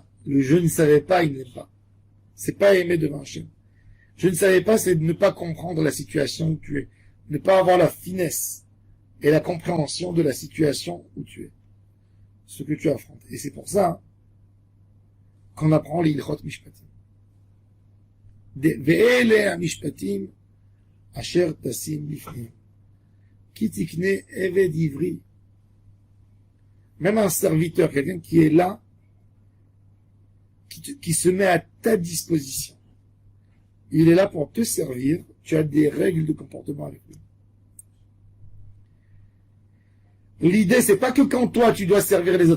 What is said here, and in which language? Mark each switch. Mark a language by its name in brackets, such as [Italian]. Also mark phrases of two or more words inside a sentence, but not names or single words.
[French] Le je ne savais pas, il n'aime pas. C'est pas aimer devant Hachem. Je ne savais pas, c'est de ne pas comprendre la situation où tu es. Ne pas avoir la finesse et la compréhension de la situation où tu es. Ce que tu affrontes. Et c'est pour ça qu'on apprend les [Hebrew] הלכות משפטים. ואלה המשפטים אשר תשים לפנים. כי תקנה עבד עברי. [French] Même un serviteur, quelqu'un qui est là, qui se met à ta disposition. Il est là pour te servir. Tu as des règles de comportement avec lui. L'idée, c'est pas que quand toi, tu dois servir les autres.